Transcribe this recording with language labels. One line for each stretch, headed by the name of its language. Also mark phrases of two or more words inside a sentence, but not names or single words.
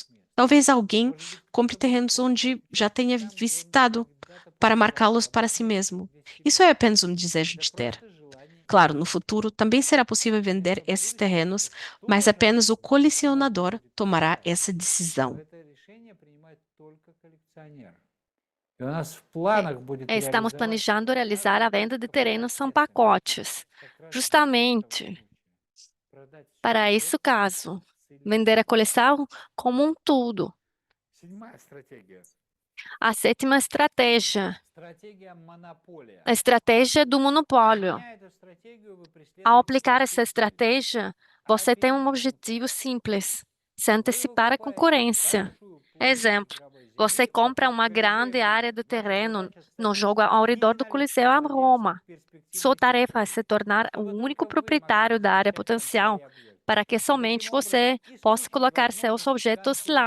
Portuguese: Talvez alguém compre terrenos onde já tenha visitado, para marcá-los para si mesmo. Isso é apenas um desejo de ter. Claro, no futuro também será possível vender esses terrenos, mas apenas o colecionador tomará essa decisão.
Russian: E у нас в
Portuguese: É,
Russian: планах будет
Portuguese: Estamos
Russian: реализовать
Portuguese: planejando realizar a venda de terrenos são
Russian: как раз
Portuguese: pacotes,
Russian: в
Portuguese: justamente
Russian: этом случае. Продать всю
Portuguese: para esse
Russian: коллекцию
Portuguese: caso,
Russian: целиком.
Portuguese: vender a coleção como um todo.
Russian: Седьмая стратегия.
Portuguese: A sétima estratégia,
Russian: Стратегия монополия.
Portuguese: a estratégia do monopólio.
Russian: Применяя эту стратегию, вы
Portuguese: Ao
Russian: преследуете
Portuguese: aplicar essa
Russian: простую цель.
Portuguese: estratégia, você tem um objetivo simples: se antecipar a concorrência. Exemplo, você compra uma grande área de terreno no jogo ao redor do Coliseu a Roma. Sua tarefa é se tornar o único proprietário da área potencial, para que somente você possa colocar seus objetos lá.